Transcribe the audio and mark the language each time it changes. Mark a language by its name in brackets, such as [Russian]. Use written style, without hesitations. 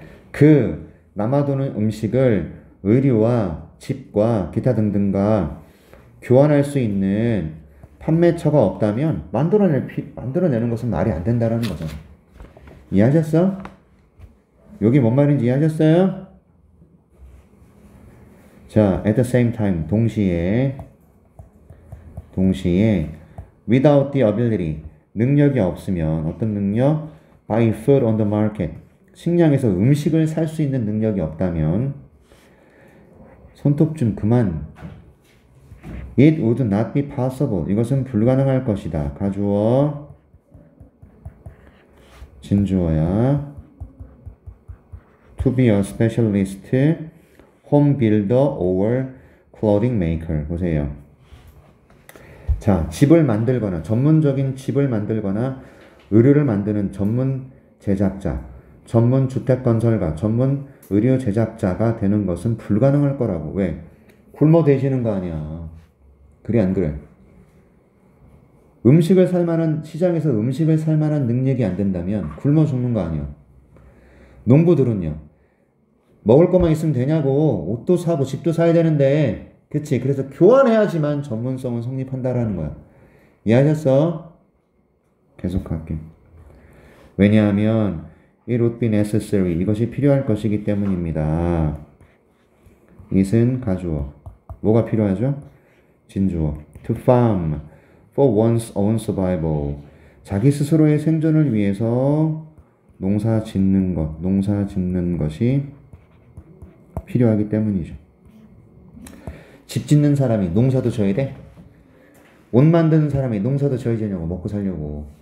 [Korean] 그 남아도는 음식을 의류와 집과 기타 등등과 교환할 수 있는 판매처가 없다면 만들어내는 것은 말이 안 된다라는 거잖아. 이해하셨어? 여기 뭔 말인지 이해하셨어요? 자, [English] at the same time, [Korean] 동시에 [English] without the ability, [Korean] 능력이 없으면 어떤 능력? [English] buy food on the market, [Korean] 식량에서 음식을 살 수 있는 능력이 없다면 손톱 좀 그만. [English] It would not be possible. [Korean] 이것은 불가능할 것이다. 가주어 진주어야. [English] To be a specialist, home builder or clothing maker. [Korean] 보세요. 자, 집을 만들거나 전문적인 집을 만들거나 의류를 만드는 전문 제작자, 전문 주택 건설가, 전문 의류 제작자가 되는 것은 불가능할 거라고. 왜? 굶어 되시는 거 아니야. 그래 안 그래? 음식을 살 만한 시장에서 음식을 살 만한 능력이 안 된다면 굶어 죽는 거 아니야. 농부들은요. 먹을 것만 있으면 되냐고. 옷도 사고 집도 사야 되는데. 그치? 그래서 교환해야지만 전문성은 성립한다라는 거야. 이해하셨어? 계속할게. 왜냐하면 [English] it would be necessary. [Korean] 이것이 필요할 것이기 때문입니다. it은 가주어. 뭐가 필요하죠? 진주어. [English] to farm for one's own survival. [Korean] 자기 스스로의 생존을 위해서 농사 짓는 것이 필요하기 때문이죠. 집 짓는 사람이 농사도 져야 돼? 옷 만드는 사람이 농사도 져야 되냐고, 먹고 살려고.